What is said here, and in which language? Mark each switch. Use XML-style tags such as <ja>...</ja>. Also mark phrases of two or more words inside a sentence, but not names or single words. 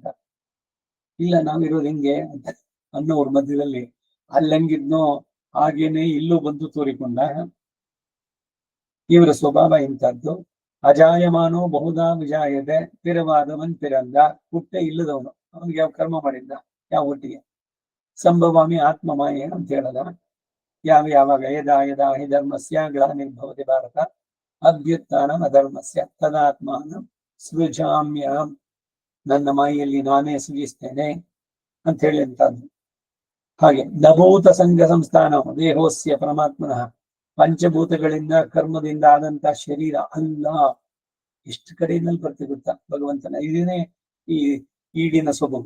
<kn>ಇಲ್ಲ ನಾವಿರೋದು ಹಿಂಗೆ ಅಂತ ಅನ್ನೋರ ಮಧ್ಯದಲ್ಲಿ ಅಲ್ಲಂಗಿದ್ನೋ ಹಾಗೇನೆ ಇಲ್ಲೂ ಬಂದು ತೋರಿಕೊಂಡ. ಇವರ ಸ್ವಭಾವ ಇಂಥದ್ದು.</kn> <sa>ಅಜಾಯಮಾನೋ ಬಹುದಾ ವಿಜಾಯದೆ</sa> <ta>பிறவாதவன் பிறந்த.</ta> <kn>ಹುಟ್ಟೆ ಇಲ್ಲದವನು, ಅವನಿಗೆ ಯಾವ ಕರ್ಮ ಮಾಡಿದ್ದ, ಯಾವ ಹುಟ್ಟಿಗೆ.</kn> <sa>ಸಂಭವಾಮಿ ಆತ್ಮಮಾಯ</sa> <kn>ಅಂತ ಹೇಳದ.</kn> <sa>ಯಾವಾಗ ಯದಾ ಹಿ ಧರ್ಮಸ್ಯ ಗ್ಲಾನಿರ್ಭವತಿ ಭಾರತ ಅಭ್ಯುತ್ಥಾನಂ ಅಧರ್ಮಸ್ಯ ತದಾತ್ಮಾನಂ ಸೃಜಾಮ್ಯಹಂ.</sa> <kn>ನನ್ನ ಮಾಯಿಯಲ್ಲಿ ನಾನೇ ಸೃಜಿಸ್ತೇನೆ ಅಂತ ಹೇಳಿ ಅಂತದ್ದು.</kn> <sa>ಹಾಗೆ ನಭೂತ ಸಂಘ ಸಂಸ್ಥಾನ ದೇಹೋಸ್ಯ ಪರಮಾತ್ಮನಃ.</sa> <kn>ಪಂಚಭೂತಗಳಿಂದ ಕರ್ಮದಿಂದ ಆದಂತ ಶರೀರ ಅಲ್ಲ. ಎಷ್ಟು ಕಡೆಯಲ್ಲಿ ಬರ್ತಿ ಗೊತ್ತಾ ಭಗವಂತನ. ಇದನ್ನೇ ಈ ಈಡಿನ ಸೊಬಗು.</kn>